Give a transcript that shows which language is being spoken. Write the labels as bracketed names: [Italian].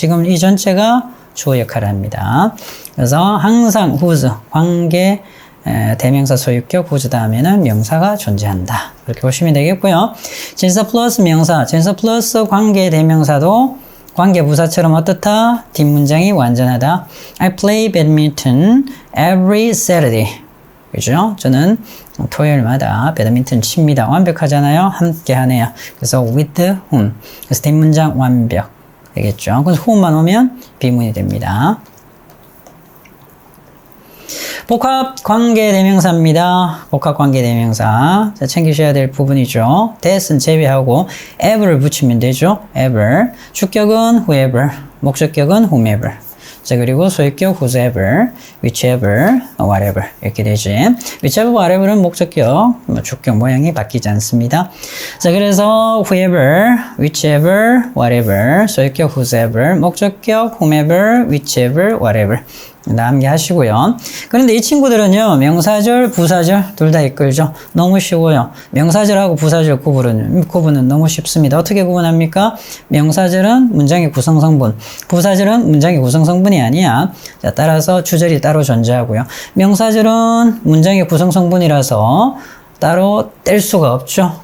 [Korean] 지금 이 전체가 주어 역할을 합니다. 그래서 항상 whose 관계 대명사 소유격 whose 다음에는 명사가 존재한다. 그렇게 보시면 되겠고요. 전치사 플러스 명사, 전치사 플러스 관계 대명사도 관계부사처럼 어떻다? 뒷문장이 완전하다. [English] I play badminton every Saturday. [Korean] 그죠? 저는 토요일마다 배드민턴 칩니다. 완벽하잖아요? 함께 하네요. [English] 그래서 with whom. [Korean] 그래서 뒷문장 완벽. 되겠죠? 그래서 whom만 오면 비문이 됩니다. 복합 관계대명사입니다. 복합 관계대명사. 자, 챙기셔야 될 부분이죠. that은 제외하고 ever를 붙이면 되죠. ever. 주격은 whoever. 목적격은 whomever. 자, 그리고 소유격 whosoever, whichever, whatever 이렇게 되지. whichever, whatever는 목적격, 주격 모양이 바뀌지 않습니다. 자, 그래서 whoever, whichever, whatever, 소유격 whosoever, 목적격 whomever, whichever, whatever. 함께 하시고요. 그런데 이 친구들은요, 명사절, 부사절 둘 다 이끌죠. 너무 쉬워요. 명사절하고 부사절 구분은 너무 쉽습니다. 어떻게 구분합니까? 명사절은 문장의 구성성분, 부사절은 문장의 구성성분이 아니야. 자, 따라서 주절이 따로 존재하고요. 명사절은 문장의 구성성분이라서 따로 뗄 수가 없죠.